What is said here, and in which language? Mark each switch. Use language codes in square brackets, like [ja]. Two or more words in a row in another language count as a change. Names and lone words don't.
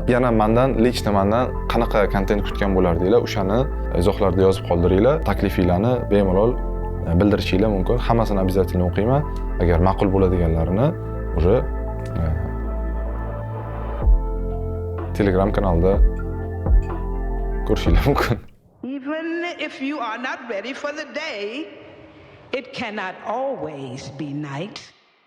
[uz] Yana mendan qanaqa kontent kutgan bo'lardinglar, o'shani izohlarda yozib qoldiringlar. Taklifinglarni bemalol bildirishinglar mumkin. Hammasini обязательно o'qiyman. Agar ma'qul bo'ladiganlarini уже Telegram kanalida ko'rishinglar mumkin. [en] Even if you are not ready for the day, it cannot always be night.